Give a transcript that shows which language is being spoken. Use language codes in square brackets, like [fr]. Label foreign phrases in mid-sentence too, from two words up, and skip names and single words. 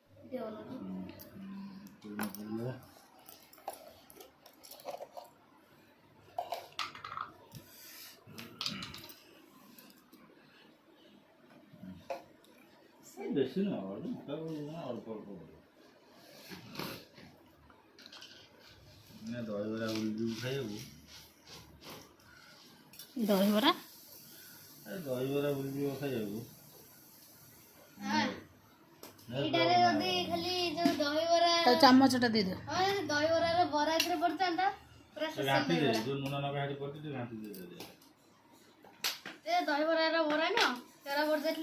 [or] ବେଶି ନା ଅଳ୍ପ ଅଳ୍ପ ଦହିବରା ଉଲ୍ଲୁ ଖାଇବୁ দহিবরা ଦହିବରା ଉଲ୍ଲୁ ଖାଇବୁ ଏଇଟାରେ ଯଦି ଖାଲି ଯୋଉ ଦହିବରା ତ ଚାମଚଟା ଦେଇଦିଅ। ଦହିବରାର ବରା ଏଥିରେ ପଡିଥାନ୍ତା ପୁରା ଘାଣ୍ଟି ଦେ ଯୋଉ ଲୁଣ ନକା ହେଠି ପଡିଛି ଟିକେ ଘାଣ୍ଟି ଦେ ଏ ଦହିବରାର ବରା ନୁହଁ ତେରା ପଡି ଯାଇଥିଲେ